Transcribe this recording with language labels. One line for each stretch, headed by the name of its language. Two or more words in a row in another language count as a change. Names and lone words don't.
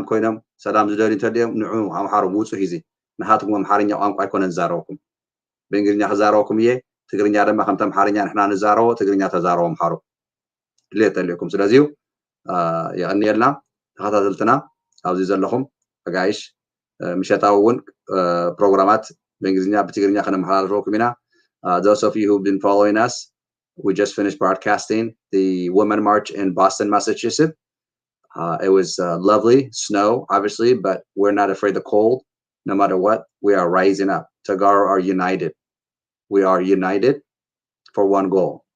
Tigrinya: ኮይኖም ሰላም ዝደልዩ እንተድዮም ንዑ ኣምሓሩ ውፁ ሂዚ ንሃትኩም ኣምሓርኛ ቋንቋ ኣይኮነን ዝዛረበኩም ብእንግሊዝኛ ክዛረበኩም እየ ትግርኛ ድማ ከምቲ ኣምሓርኛ ንሕና ንዛረቦ ትግርኛ ተዛረቦ ኣምሓሩ ድልየት ኣለኩም ስለዚዩ የቐኒየልና ተኸታተልትና ኣብዚ ዘለኹም ኣጋይሽ ምሸታዊ እውን ፕሮግራማት በእንግሊዝኛ ብትግርኛ ከነመሓላለፈኩም ኢና
English: those of you who've been following us we just finished broadcasting the Women March in Boston, Massachusetts. It was lovely snow obviously, but we're not afraid of cold. No matter what, we are rising up. Tegaru are united. We are united for one goal.